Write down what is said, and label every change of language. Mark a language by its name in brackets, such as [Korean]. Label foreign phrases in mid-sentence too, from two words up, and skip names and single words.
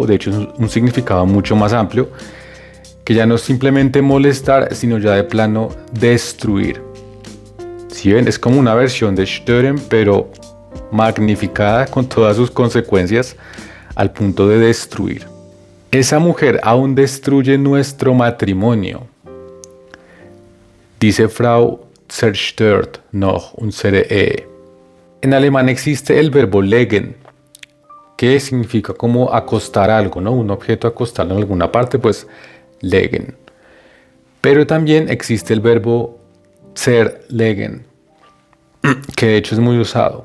[Spanish] De hecho, es un significado mucho más amplio. Que ya no es simplemente molestar, sino ya de plano destruir. Si ven, es como una versión de stören, pero magnificada con todas sus consecuencias al punto de destruir. Esa mujer aún destruye nuestro matrimonio. [German] Dice Frau zerstört noch unsere Ehe. [Spanish] En alemán existe el verbo legen, que significa como acostar algo, ¿no? Un objeto acostarlo en alguna parte, pues legen. Pero también existe el verbo zerlegen, que de hecho es muy usado.